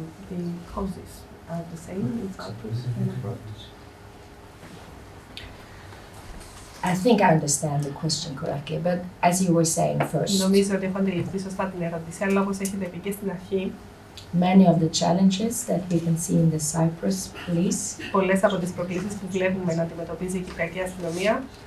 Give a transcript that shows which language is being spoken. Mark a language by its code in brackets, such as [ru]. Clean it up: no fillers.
[en] The causes are the same in Cyprus and abroad. I think I understand the question correctly, but as you were saying first, [el] Νομίζω ότι έχω αντιληφθεί σωστά την ερώτηση, αλλά όπως έχετε πει και στην αρχή, [en] many of the challenges that we can see in the Cyprus police, [el] πολλές από τις προκλήσεις που βλέπουμε να αντιμετωπίζει η Κυπριακή αστυνομία,